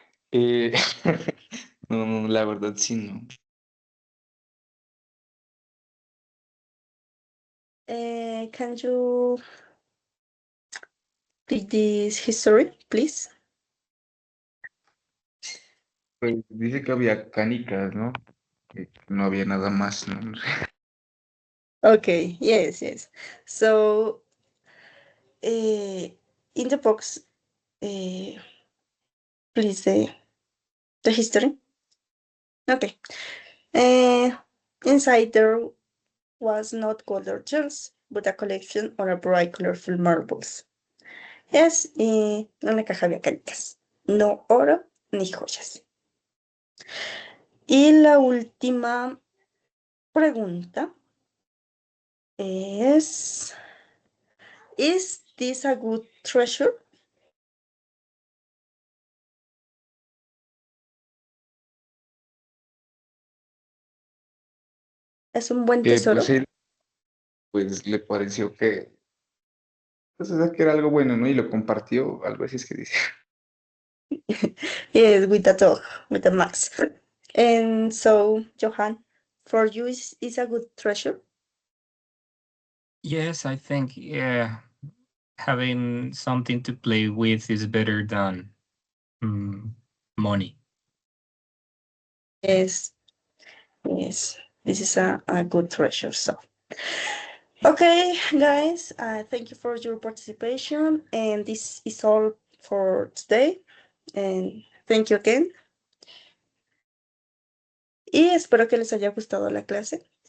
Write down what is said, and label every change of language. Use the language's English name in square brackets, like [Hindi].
[Spanish] Eh, no, no, la verdad sí, no. [English] Can you read this history, please? [Spanish] Pues dice que había canicas, ¿no? Que no había nada más, ¿no? [English] Okay, yes. So, in the box, please, the history. Okay. Inside there was not gold or jewels, but a collection of a bright, colorful marbles. [Spanish] Yes, y en la caja había canicas. No oro ni joyas. Y la última pregunta es: [English] ¿Is this a good treasure? [Spanish] ¿Es un buen tesoro? Pues él, pues le pareció que, pues, o sea, que era algo bueno, ¿no? Y lo compartió, algo así es que dice. [English] Yes, with a dog, with a Max. And so, Johan, for you is a good treasure? Yes, I think, yeah, having something to play with is better than money. Yes, this is a good treasure. So, okay, guys, thank you for your participation. And this is all for today. And thank you again. [Spanish] Y espero que les haya gustado la clase.